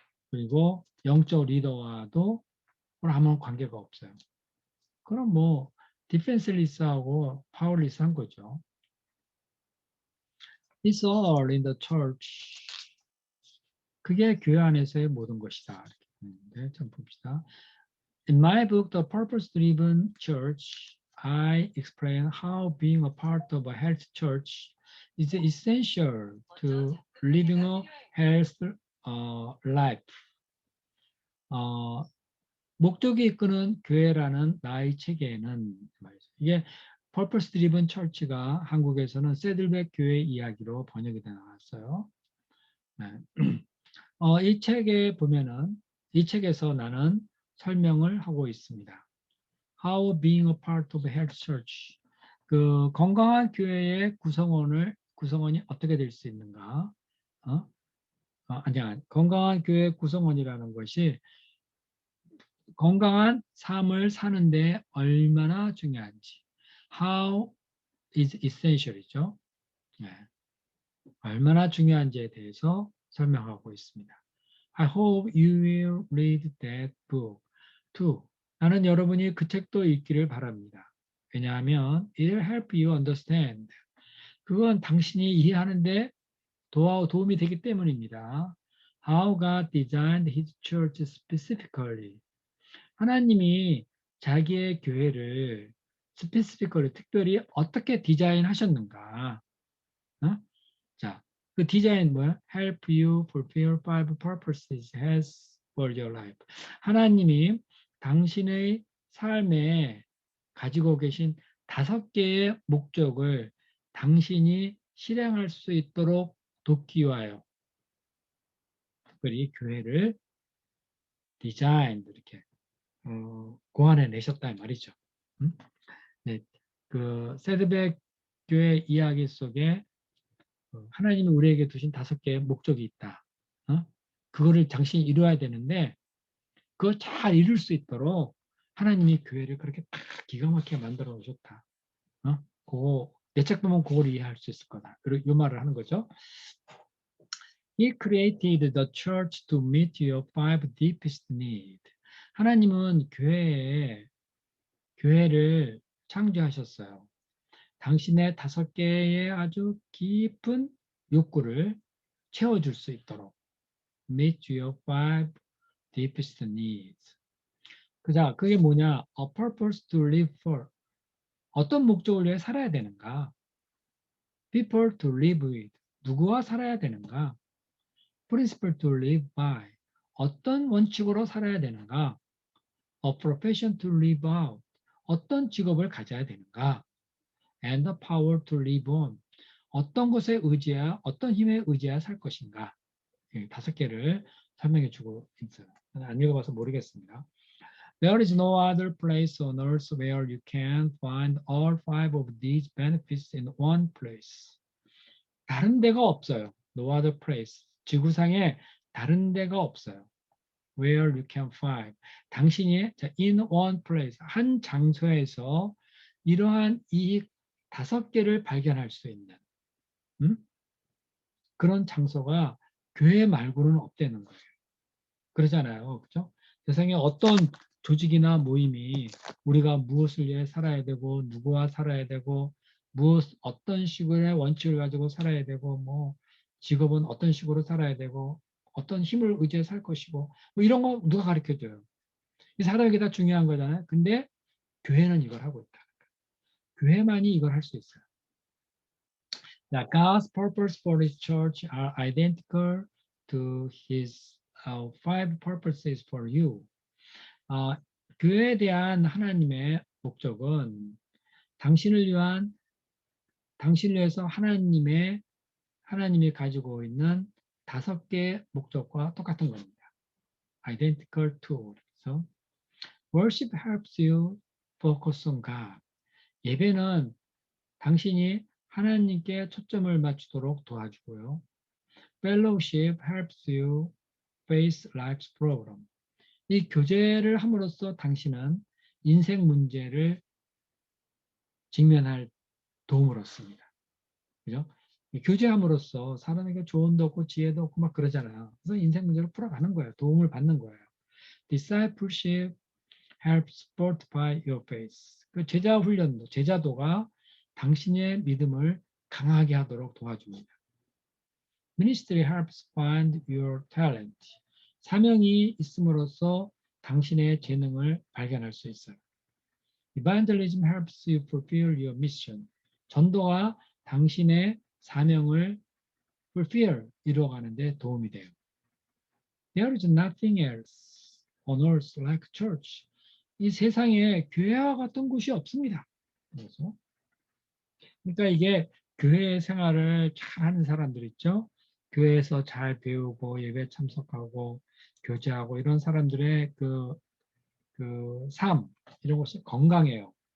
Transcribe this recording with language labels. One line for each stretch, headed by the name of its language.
Korean: 그리고 영적 리더와도 아무런 관계가 없어요. 그럼 뭐 디펜슬리스하고 파워리스한 거죠.
English: It's all in the church.
Korean: 그게 교회 안에서의 모든 것이다. 이렇게 보는데 좀 봅시다.
English: In my book, The Purpose-Driven Church, I explain how being a part of a health church is essential to living a healthy life.
Korean: 목적이 이끄는 교회라는 나의 책에는 말이죠. 이게 Purpose Driven Church가 한국에서는 새들백 교회 이야기로 번역이 되어 나왔어요. 네. 이 책에 보면은 이 책에서 나는 설명을 하고 있습니다.
English: How being a part of a health church.
Korean: 그 건강한 교회의 구성원이 어떻게 될 수 있는가? 아니야. 건강한 교회 구성원이라는 것이 건강한 삶을 사는데 얼마나 중요한지.
English: How is essential이죠.
Korean: 네. 얼마나 중요한지에 대해서 설명하고 있습니다.
English: I hope you will read that book too.
Korean: 나는 여러분이 그 책도 읽기를 바랍니다. 왜냐하면
English: it will help you understand.
Korean: 그건 당신이 이해하는데 도움이 되기 때문입니다.
English: How God designed His church specifically.
Korean: 하나님이 자기의 교회를 스페시피컬리 특별히 어떻게 디자인하셨는가? 어? 자, 그 디자인 뭐야?
English: Help you fulfill 5 purposes has for your life.
Korean: 하나님이 당신의 삶에 가지고 계신 5개의 목적을 당신이 실행할 수 있도록 돕기 위하여 특별히 교회를 디자인 이렇게 고안해 내셨다 말이죠. 네, 그 세드백 교회 이야기 속에 하나님이 우리에게 두신 5개의 목적이 있다. 그거를 당신이 이루어야 되는데 그걸 잘 이룰 수 있도록 하나님이 교회를 그렇게 딱 기가 막히게 만들어 오셨다. 그거 내 책 보면 그걸 이해할 수 있을 거다. 그리고 이 말을 하는 거죠.
English: He created the church to meet your 5 deepest needs.
Korean: 하나님은 교회를 창조하셨어요. 당신의 5개의 아주 깊은 욕구를 채워줄 수 있도록
English: meet your 5 deepest needs.
Korean: 자, 그게 뭐냐?
English: A purpose to live for.
Korean: 어떤 목적을 위해 살아야 되는가?
English: People to live with.
Korean: 누구와 살아야 되는가?
English: Principle to live by.
Korean: 어떤 원칙으로 살아야 되는가?
English: A profession to live out.
Korean: 어떤 직업을 가져야 되는가?
English: And the power to live on.
Korean: 어떤 것에 의지해야, 어떤 힘에 의지해야 살 것인가? 5개를 설명해 주고 있어요. 안 읽어봐서 모르겠습니다.
English: There is no other place on earth where you can find all 5 of these benefits in one place.
Korean: 다른 데가 없어요.
English: No other place.
Korean: 지구상에 다른 데가 없어요.
English: Where you can find.
Korean: 당신이
English: in one place,
Korean: 한 장소에서 이러한 이 5개를 발견할 수 있는 그런 장소가 교회 말고는 없다는 거예요. 그러잖아요. 그죠? 세상에 어떤 조직이나 모임이 우리가 무엇을 위해 살아야 되고 누구와 살아야 되고 어떤 식의 원칙을 가지고 살아야 되고 뭐 직업은 어떤 식으로 살아야 되고 어떤 힘을 의지해 살 것이고 뭐 이런 거 누가 가르쳐줘요. 이 사람에게 다 중요한 거잖아요. 근데 교회는 이걸 하고 있다. 교회만이 이걸 할 수 있어요.
English: God's purpose for His church are identical to His 5 purposes for you.
Korean: 교회에 대한 하나님의 목적은 당신을 위해서 하나님이 가지고 있는 5개 목적과 똑같은 겁니다.
English: Identical to.
Korean: 그래서
English: worship helps you focus on God.
Korean: 예배는 당신이 하나님께 초점을 맞추도록 도와주고요.
English: Fellowship helps you face life's problem.
Korean: 이 교제를 함으로써 당신은 인생 문제를 직면할 도움을 얻습니다. 그죠? 교제함으로써 사람에게 조언도 얻고 지혜도 얻고 막 그러잖아요. 그래서 인생 문제를 풀어가는 거예요. 도움을 받는 거예요.
English: Discipleship helps fortify your faith.
Korean: 그 제자 훈련도, 제자도가 당신의 믿음을 강하게 하도록 도와줍니다.
English: Ministry helps find your talent.
Korean: 사명이 있음으로써 당신의 재능을 발견할 수 있어요.
English: Evangelism helps you fulfill your mission.
Korean: 전도가 당신의 사명을 fulfill, 이루어가는 데 도움이 돼요.
English: There is nothing else on earth like church.
Korean: 이 세상에 교회와 같은 곳이 없습니다. 그래서 그러니까 이게 교회 생활을 잘하는 사람들 있죠. 교회에서 잘 배우고 예배 참석하고 교제하고 이런 사람들의 그 삶, 이런 것이 건강해요.